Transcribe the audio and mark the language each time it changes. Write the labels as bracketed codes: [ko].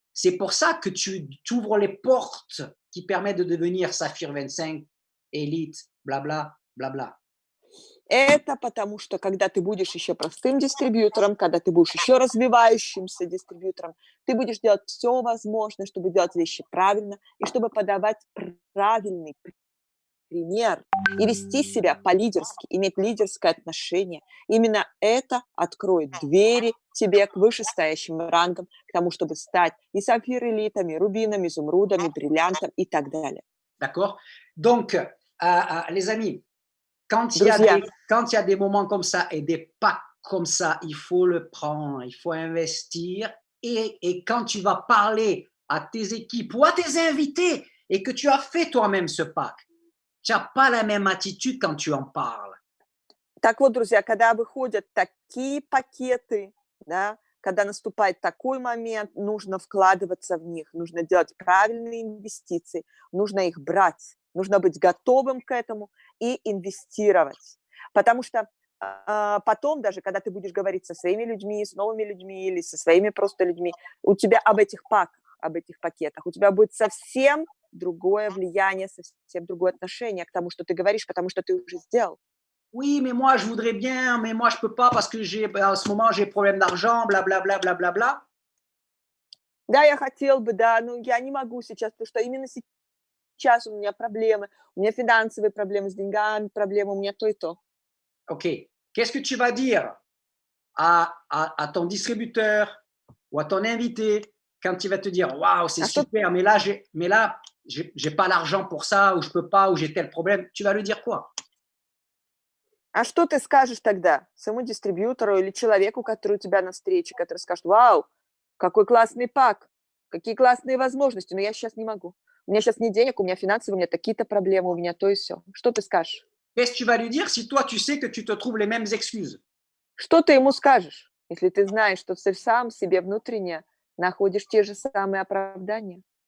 [fr] C'est pour ça que tu ouvres les portes qui permettent de devenir Saphir 25, Elite, blabla, blabla. [ru] это потому что, когда ты будешь еще простым дистрибьютором, когда ты будешь еще развивающимся дистрибьютором, ты будешь делать все возможное, чтобы делать вещи правильно и чтобы подавать правильный пример и вести себя по-лидерски, иметь лидерское отношение. Именно это откроет двери тебе к вышестоящим рангам, к тому, чтобы стать и сапфир-элитами, рубинами, изумрудами, бриллиантом и так далее. [fr] D'accord? Donc, les amis, [ru] Друзья, [fr] quand il y a des moments comme ça et des packs comme ça, il faut le prendre, il faut investir. Et quand tu vas parler à tes équipes ou à tes invités et que tu as fait toi-même ce pack, tu n'as pas la même attitude quand tu en parles. [ru] так вот, друзья, когда выходят такие пакеты, да, когда наступает такой момент, нужно вкладываться в них, нужно делать правильные инвестиции, нужно их брать, нужно быть готовым к этому и инвестировать. Потому что потом, даже когда ты будешь говорить со своими людьми, с новыми людьми или со своими просто людьми, у тебя об этих паках, об этих пакетах, у тебя будет совсем другое влияние, совсем другое отношение к тому, что ты говоришь, потому что ты уже сделал. [fr] Oui, mais moi, je voudrais bien, mais moi, je ne peux pas parce que en ce moment, j'ai problème d'argent, blablabla, blablabla. [ru] Да, я хотел бы, да, но я не могу сейчас, потому что именно сейчас у меня проблемы, у меня финансовые проблемы с деньгами, проблемы, у меня то и то. OK. [fr] Qu'est-ce que tu vas dire à ton distributeur ou à ton invité quand il va te dire waouh, c'est [ru] А что, [fr] super, mais là, j'ai pas l'argent pour ça, ou je peux pas, ou j'ai tel problème. Tu vas lui dire quoi? [ru] а что ты скажешь тогда своему дистрибьютору или человеку, который у тебя на встрече, который скажет, вау, какой классный пак, какие классные возможности, но я сейчас не могу. У меня сейчас нет денег, у меня финансовые, у меня такие-то проблемы, у меня то и все. Что ты скажешь? [fr] Qu'est-ce que tu vas lui dire si toi, tu sais que tu te trouves les mêmes excuses? [ru] Что ты ему скажешь, если ты знаешь, что ты сам себе внутренне находишь те же самые оправдания?